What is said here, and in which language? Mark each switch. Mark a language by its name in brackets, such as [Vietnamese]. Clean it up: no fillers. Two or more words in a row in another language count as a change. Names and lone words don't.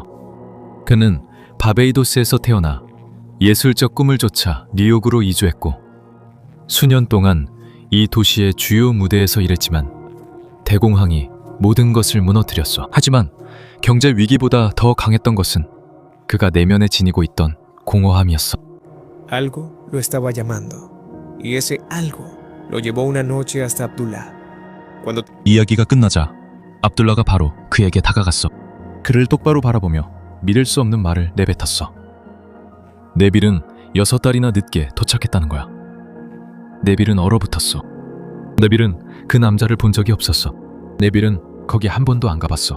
[Korean] 그는 바베이도스에서 태어나 예술적 꿈을 쫓아 뉴욕으로 이주했고 수년 동안 이 도시의 주요 무대에서 일했지만 대공황이 모든 것을 무너뜨렸어. 하지만 경제 위기보다 더 강했던 것은 그가 내면에 지니고 있던 공허함이었어. [Spanish] Algo lo estaba llamando, y ese algo lo llevó una noche hasta Abdullah. Cuando [Korean] 이야기가 끝나자 압둘라가 바로 그에게 다가갔어. 그를 똑바로 바라보며 믿을 수 없는 말을 내뱉었어. 네빌은 6달이나 늦게 도착했다는 거야. 네빌은 얼어붙었어. 네빌은 그 남자를 본 적이 없었어. 네빌은 거기 한 번도 안 가봤어.